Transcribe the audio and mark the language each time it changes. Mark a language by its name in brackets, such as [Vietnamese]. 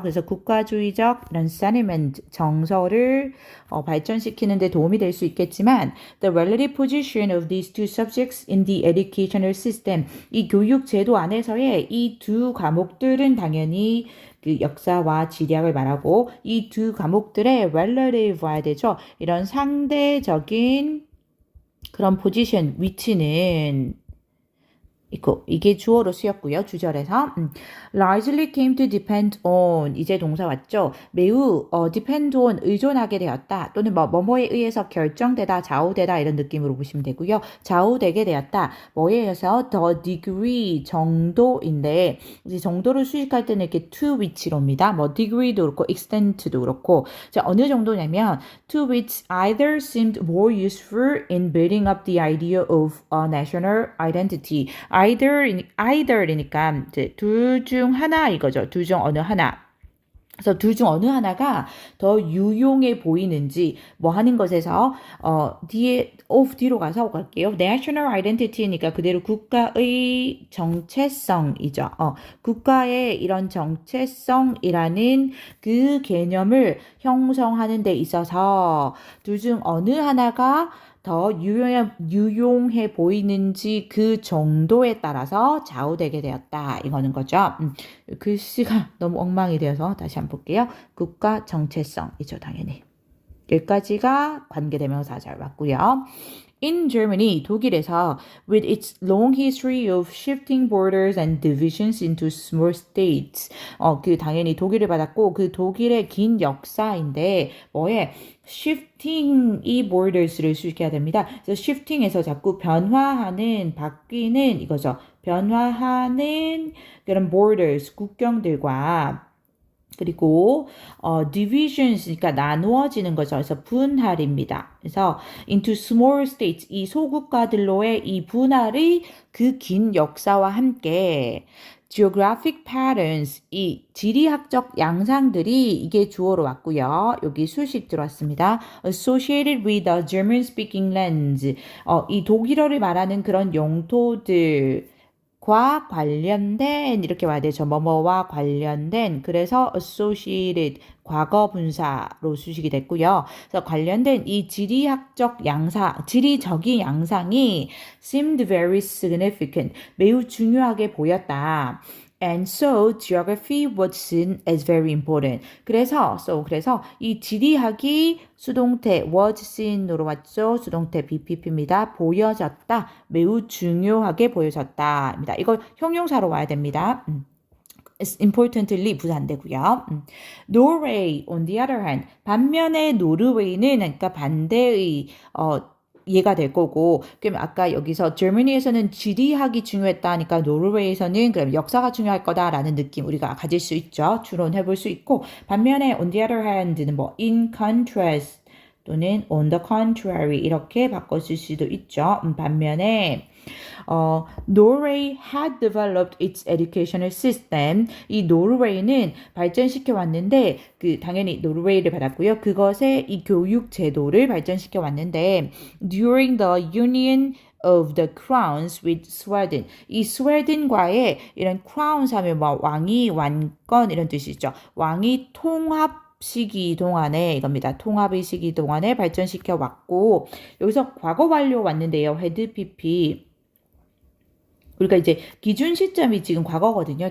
[Korean] 그래서 국가주의적 이런 sentiment 정서를 발전시키는 데 도움이 될 수 있겠지만 [English] the relative position of these two subjects in the educational system [Korean] 이 교육 제도 안에서의 이 두 과목들은 당연히 그 역사와 지리학을 말하고 이 두 과목들의 relative 와야 되죠. 이런 상대적인 그런 포지션 위치는 있고 이게 주어로 쓰였고요. 주절에서 [English] largely came to depend on [Korean] 이제 동사 왔죠. 매우 depend on 의존하게 되었다. 또는 뭐뭐에 의해서 결정되다, 좌우되다 이런 느낌으로 보시면 되고요. 좌우되게 되었다. 뭐에 의해서 the degree 정도인데 이제 정도를 수식할 때는 이렇게 to which로입니다. 뭐 degree도 그렇고 extent도 그렇고 자 어느 정도냐면 [English] to which either seemed more useful in building up the idea of a national identity. [Korean] either이니까 둘 중 하나 이거죠. 둘 중 어느 하나. 그래서 둘 중 어느 하나가 더 유용해 보이는지 뭐 하는 것에서 뒤로 가서 갈게요. national identity니까 그대로 국가의 정체성이죠. 국가의 이런 정체성이라는 그 개념을 형성하는 데 있어서 둘 중 어느 하나가 더 유용해 보이는지 그 정도에 따라서 좌우되게 되었다. 이거는 거죠. 글씨가 너무 엉망이 되어서 다시 한번 볼게요. 국가 정체성이죠. 당연히. 여기까지가 관계대명사 잘 맞고요. [English] In Germany, [Korean] 독일에서 [English] with its long history of shifting borders and divisions into small states. [Korean] 그 당연히 독일을 받았고 그 독일의 긴 역사인데 뭐에 shifting 이 borders를 수식해야 됩니다. 그래서 shifting에서 자꾸 변화하는 바뀌는 이거죠. 변화하는 그런 borders 국경들과 그리고 divisions 그러니까 나누어지는 거죠. 그래서 분할입니다. 그래서 [English] into small states [Korean] 이 소국가들로의 이 분할의 그 긴 역사와 함께 geographic patterns 이 지리학적 양상들이 이게 주어로 왔고요. 여기 수식 들어왔습니다. [English] associated with the German speaking lands [Korean] 이 독일어를 말하는 그런 영토들 과 관련된 이렇게 와야 되죠. 뭐뭐와 관련된 그래서 associated 과거 분사로 수식이 됐고요. 그래서 관련된 이 지리학적 양상, 지리적인 양상이 [English] seemed very significant [Korean] 매우 중요하게 보였다. [English] And so geography was seen as very important. [Korean] 그래서 이 지리학이 수동태 was seen으로 왔죠. 수동태 BPP입니다. 보여졌다. 매우 중요하게 보여졌다입니다. 이거 형용사로 와야 됩니다. importantly 부사되고요. [English] Norway on the other hand [Korean] 반면에 노르웨이는 그러니까 반대의 얘가 될 거고 그럼 아까 여기서 Germany에서는 지리학이 중요했다 하니까 노르웨이에서는 그럼 역사가 중요할 거다라는 느낌 우리가 가질 수 있죠. 추론해 볼 수 있고 반면에 [English] on the other hand [Korean] 는 뭐 in contrast 또는 on the contrary 이렇게 바꿔줄 수도 있죠. 반면에 [English] Norway had developed its educational system. [Korean] 이 노르웨이는 발전시켜 왔는데 그 당연히 노르웨이를 받았고요. 그것의 이 교육 제도를 발전시켜 왔는데 [English] during the union of the crowns with Sweden. [Korean] 이 스웨덴과의 이런 crowns 하면 뭐 왕이 왕권 이런 뜻이죠. 왕이 통합 시기 동안에 이겁니다. 통합의 시기 동안에 발전시켜 왔고 여기서 과거 완료 왔는데요. had PP 우리가 이제 기준 시점이 지금 과거거든요.